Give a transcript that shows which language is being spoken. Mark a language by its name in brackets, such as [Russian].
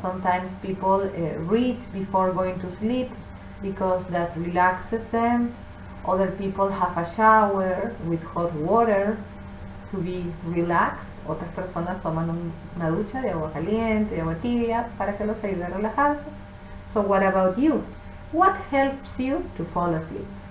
[English] Sometimes people read before going to sleep because that relaxes them. Other people have a shower with hot water to be relaxed. [Spanish] Otras personas toman una ducha de agua caliente, de agua tibia, para que los ayude a relajarse. [English] So what about you? What helps you to fall asleep?